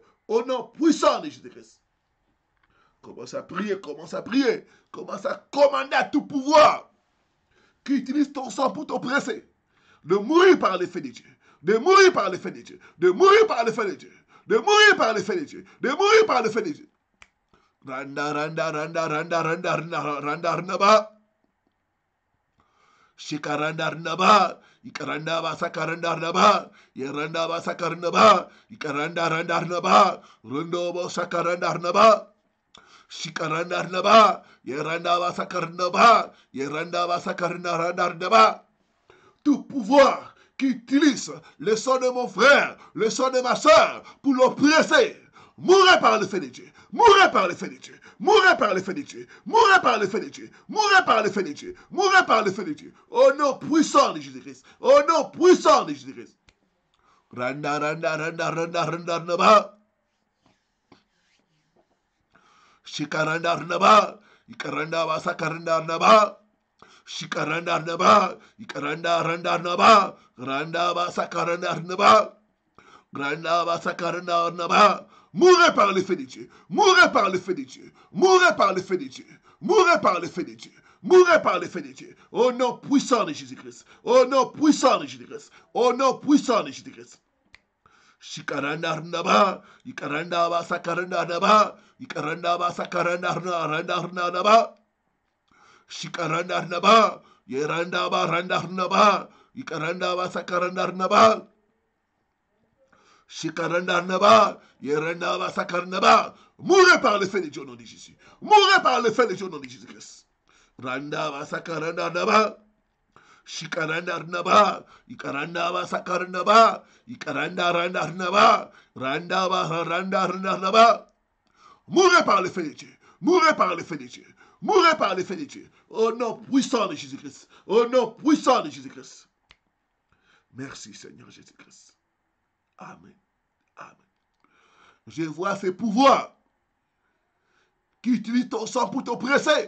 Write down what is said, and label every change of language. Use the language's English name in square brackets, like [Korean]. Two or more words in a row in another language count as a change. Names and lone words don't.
[French] Au nom puissant de Jésus-Christ. Commence à prier, commence à prier. Commence à commander à tout pouvoir qui utilise ton sang pour t'oppresser, de mourir par l'effet de Dieu, de mourir par l'effet de Dieu, de mourir par l'effet de Dieu, de mourir par l'effet de Dieu, de mourir par l'effet de Dieu. Randa, randa, randa, randa, randa, randa, randa, randa, Shikaranda randa, Ikaranda ba sakaranda randa, Yeranda ba sakaranda, Ikaranda randa randa, Rundo bo sakaranda randa, Shikaranda randa, Yeranda ba sakaranda, Yeranda ba sakaranda randa. Tout pouvoir qui utilise le sang de mon frère, le sang de ma soeur, pour l'oppresser, mourrez par le feu de Dieu, mourrez par le feu de Dieu, mourrez par le feu de Dieu, mourrez par le feu de Dieu, mourrez par le feu de Dieu, mourrez par le feu de Dieu, au nom puissant de Jésus-Christ, au nom puissant de Jésus-Christ. Randa, randa, randa, randa, randa, randa, Shikaranda, randa, Ikaranda, Vasakaranda, randa, Shikaranda naba, Ikaranda randa naba, Randa ba sakaranda naba, Randa ba sakaranda naba. Mourez par le feu de Dieu, mourez par le feu de Dieu, mourez par le feu de Dieu, mourez par le feu de Dieu, mourez par le feu de Dieu, au nom puissant de Jésus-Christ, au nom puissant de Jésus-Christ, au nom puissant de Jésus-Christ. Shikaranda naba, Ikaranda ba sakaranda naba, Ikaranda ba sakaranda naba. Shikaranda naba, Yeranda ba randa naba, Ikaranda ba sakaranda naba, Shikaranda naba, Yeranda ba sakaranda naba. Mourez par le feu de Dieu au nom de Jésus. Mourez par le feu de Dieu au nom de Jésus-Christ. Randa ba sakaranda naba, Shikaranda naba, Ikaranda ba sakaranda naba, Ikaranda randa naba, Randa ba randa naba. Mourez par le feu de Dieu. Mourez par le feu de Dieu. Mourez par le feu de Dieu. Au nom puissant de Jésus-Christ. Au nom puissant de Jésus-Christ. Merci Seigneur Jésus-Christ. Amen. Amen. Je vois ces pouvoirs qui utilisent ton sang pour t'oppresser.